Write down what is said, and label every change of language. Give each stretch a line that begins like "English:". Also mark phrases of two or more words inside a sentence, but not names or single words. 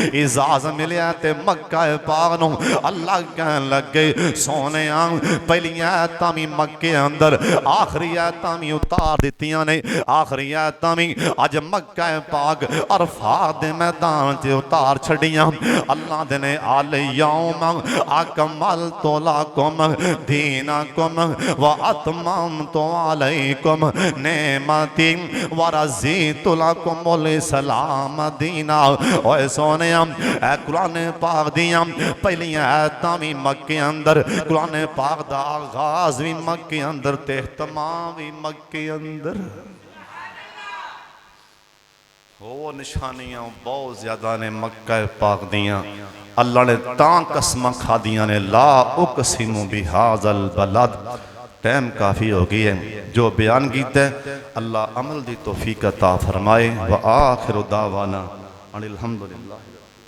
Punjabi: اعجاز ملیا تے مکہ پاک نوں اللہ کہن لگے سوہنے پہلیاں آیتاں بھی مکے اندر آخری آیتاں بھی اتار دتیاں نے آخری آیتاں بھی اج مکہ پاک عرفات دے میدان چ اتار چھڈیاں اللہ دے نے
Arabic: اليوم أكملت لكم دينكم وأتممت عليكم نعمتي ورضيت لكم الإسلام دينا.
Punjabi: اوئے سوہنیا اے قرآن پاک دیاں پہلیاں آیتاں بھی مکے اندر قرآن پاک دا آغاز بھی مکے اندر تے اختتام بھی مکے اندر ہو نشانیاں بہت زیادہ نے مکہ پاک دیاں اللہ نے تاں قسم کھادیاں نے
Arabic: لا أقسم بهذا البلد.
Punjabi: ٹائم کافی ہو گئی ہے جو بیان کیتا اللہ عمل دی توفیق عطا فرمائے
Arabic: وآخر دعوانا أن الحمد لله.